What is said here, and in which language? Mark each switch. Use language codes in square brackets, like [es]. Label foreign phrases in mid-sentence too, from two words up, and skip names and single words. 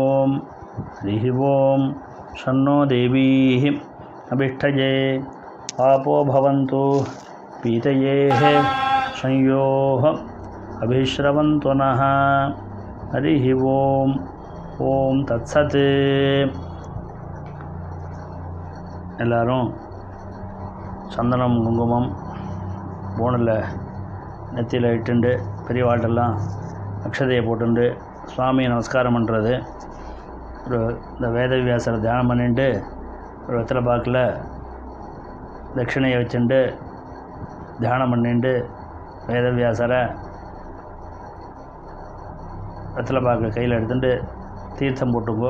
[sa] ओं शन्नो देवीः अभिष्ठये आपो भवन्तु पीतयेः संयोः अभिश्रवन्तु नः हरिः ओं तत्सत् [ta] எல்லாரும் சந்தனம் குங்குமம் போனில் நெத்தியில் இட்டுண்டு பெரியவாட்டெல்லாம் அக்ஷதையை போட்டுண்டு சுவாமியை நமஸ்காரம் பண்ணுறது. இந்த வேதவியாசரை தியானம் பண்ணிட்டு ஒரு வெத்தலை பாக்கில் தட்சிணையை வச்சுட்டு தியானம் பண்ணிட்டு வேதவியாசரை வெத்தலை பாக்கு கையில் எடுத்துட்டு தீர்த்தம் போட்டுக்கோ.